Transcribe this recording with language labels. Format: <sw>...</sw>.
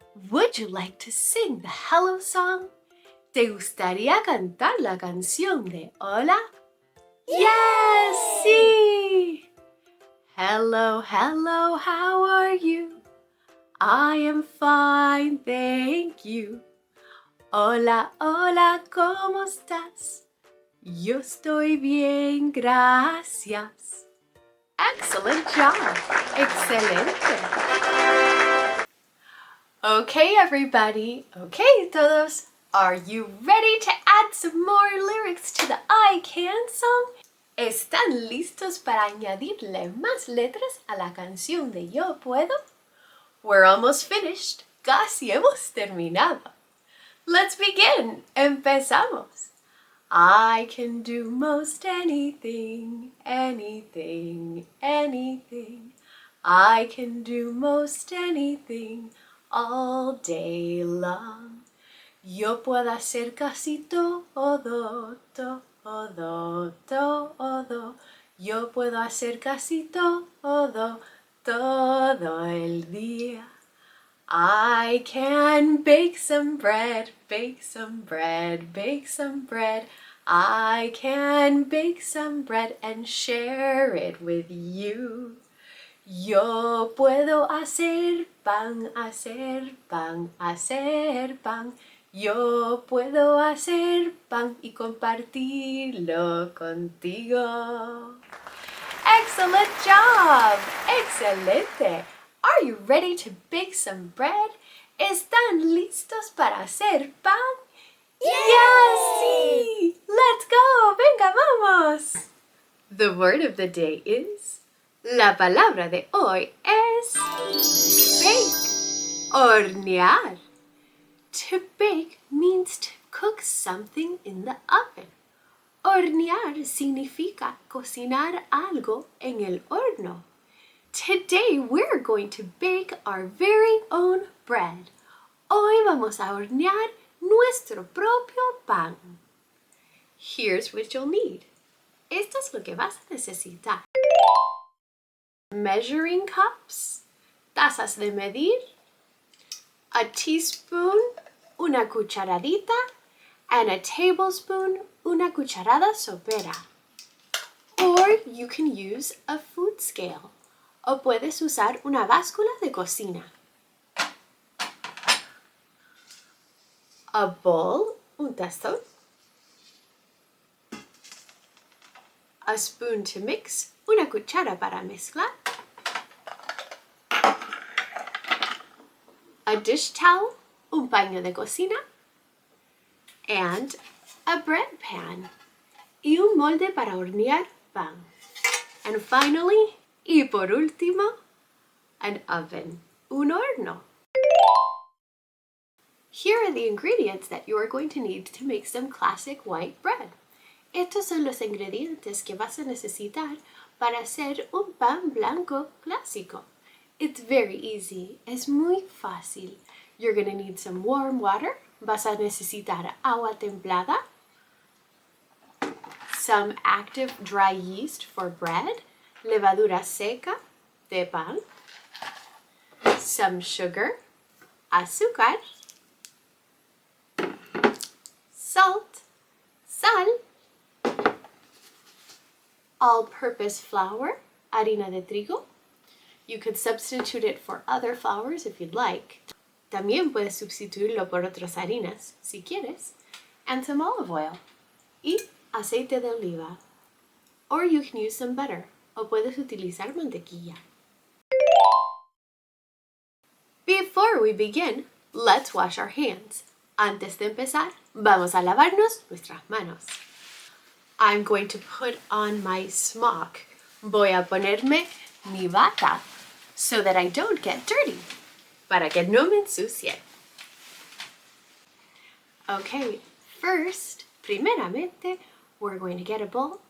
<en>Would you like to sing the hello song?</en> <es>¿Te gustaría cantar la canción de hola?</es> <en>Yes, sí. Hello, hello, how are you? I am fine, thank you.</en> <es>Hola, hola, ¿cómo estás? Yo estoy bien, gracias.</es> <en>Excellent job.</en> <es>Excelente.</es> <en>Okay, everybody. Okay, todos. Are you ready to add some more lyrics to the I Can song?</en> <es>¿Están listos para añadirle más letras a la canción de Yo Puedo?</es> <en>We're almost finished.</en> <es>Casi hemos terminado.</es> <en>Let's begin.</en> <es>Empezamos.</es> <en>I can do most anything, anything, anything. I can do most anything all day long.</en> <es>Yo puedo hacer casi todo, todo, todo. Yo puedo hacer casi todo, todo el día.</es> <en>I can bake some bread, bake some bread, bake some bread. I can bake some bread and share it with you.</en> <es>Yo puedo hacer pan, hacer pan, hacer pan. Yo puedo hacer pan y compartirlo contigo.</es> <en>Excellent job!</en> <es>Excelente!</es> <en>Are you ready to bake some bread?</en> <es>¿Están listos para hacer pan?</es> <en>Yes! Sí! Let's go!</en> <es>Venga, vamos!</es> <en>The word of the day is...</en> <es>La palabra de hoy es...</es> <en>bake. Hornear. To bake means to cook something in the oven.</en> <es>Hornear significa cocinar algo en el horno.</es> <en>Today we're going to bake our very own bread.</en> <es>Hoy vamos a hornear nuestro propio pan.</es> <en>Here's what you'll need.</en> <es>Esto es lo que vas a necesitar.</es> <en>Measuring cups,</en> <es>tazas de medir,</es> <en>a teaspoon,</en> <es>una cucharadita,</es> <en>and a tablespoon,</en> <es>una cucharada sopera.</es> <en>Or you can use a food scale.</en> <es>O puedes usar una báscula de cocina.</es> <en>A bowl,</en> <es>un tazón.</es> <en>A spoon to mix,</en> <es>una cuchara para mezclar.</es> <en>A dish towel,</en> <es>un paño de cocina.</es> <en>And a bread pan,</en> <es>y un molde para hornear pan.</es> <en>And finally,</en> <es>y por último,</es> <en>an oven,</en> <es>un horno.</es> <en>Here are the ingredients that you are going to need to make some classic white bread.</en> <es>Estos son los ingredientes que vas a necesitar para hacer un pan blanco clásico.</es> <en>It's very easy,</en> <es>es muy fácil.</es> <en>You're going to need some warm water.</en> <es>Vas a necesitar agua templada,</es> <en>some active dry yeast for bread,</en> <es>levadura seca de pan,</es> <en>some sugar,</en> <es>azúcar, salt, sal,</es> <en>all-purpose flour,</en> <es>harina de trigo.</es> <en>You could substitute it for other flours if you'd like.</en> <es>También puedes sustituirlo por otras harinas, si quieres,</es> <en>and some olive oil,</en> <es>y aceite de oliva.</es> <en>Or you can use some butter,</en> <es>o puedes utilizar mantequilla.</es> <en>Before we begin, let's wash our hands.</en> <es>Antes de empezar, vamos a lavarnos nuestras manos.</es> <en>I'm going to put on my smock.</en> <es>Voy a ponerme mi bata</es> <en>so that I don't get dirty.</en> <es>para que no me ensucie.</es> <en>Okay, first, primeramente, we're going to get a bowl.</en>